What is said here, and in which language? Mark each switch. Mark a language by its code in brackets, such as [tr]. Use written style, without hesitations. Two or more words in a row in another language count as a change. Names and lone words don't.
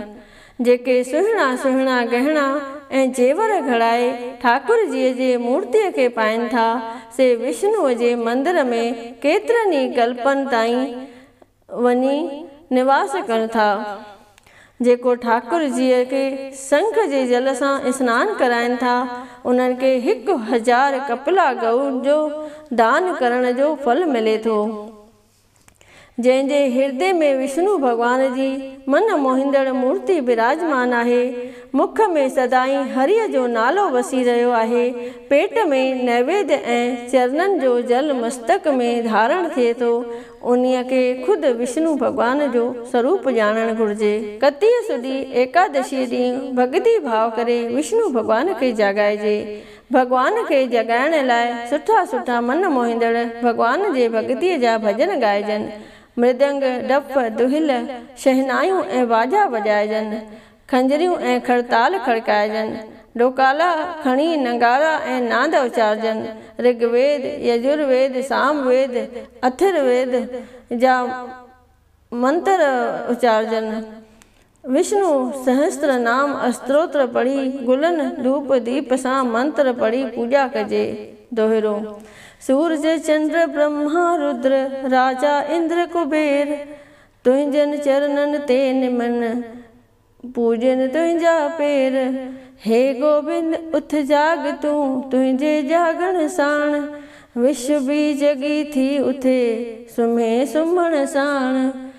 [sd] जेके सुहिणा सुहिणा गहना ऐं जेवर घड़ाए ठाकुर जीअ जे मूर्तिअ खे पाइनि था, से विष्णुअ जे मंदर में केतिरनि ई कल्पनि ताईं वञी निवास कनि था। जेको ठाकुर जीअ खे शंख जे जल सां सनानु कराइनि था, उन्हनि खे 1000 कपिला गऊ जो दान करण जो फल मिले थो। जंहिंजे हृदय में विष्णु भगवान जी मन मोहिंदड़ मूर्ति विराजमान आहे, मुख में सदाई हरिय जो नालो वसी रहियो आहे, पेट में नैवेद्य ऐं चरणनि जो जल मस्तक में धारण थिए थो, उन्हीअ खे ख़ुदि विष्णु भगवान जो स्वरूप ॼाणणु घुरिजे। कतीअ सुधी एकादशी ॾींहुं भक्ति भाव करे विष्णु भगवान खे जगाइजे। भगवान खे जगाइण लाइ सुठा सुठा मन मोहिंदड़ भगवान जे भक्तिअ जा भॼन ॻाइजनि। मृदंग, डफ, दुहिल, शहनाइयूं ऐं बाजा वॼाइजनि। खंजरियूं ऐं खड़ताल खड़काइजनि। डोकाला खणी नगारा ऐं नाद उचारजनि। ऋग्वेद, यजुर्वेद, सामवेद, अथर्ववेद जा मंत्र उचारजनि। विष्णु सहस्त्र नाम अस्त्रोत्र पढ़ी गुलनि धूप दीप सां मंत्र पढ़ी पूॼा कजे। दोहिरो। सूरज चंद्र ब्रह्मा रुद्र राजा इंद्र कुबेर, तुंहिंजनि चरणनि ते निमन पूजन तुंहिंजा पेर। हे गोबिंद उथ जाग तूं तुंहिंजे जागण साण, विश्व बि जगी थी उथे सुम्हे सुम्हण साण।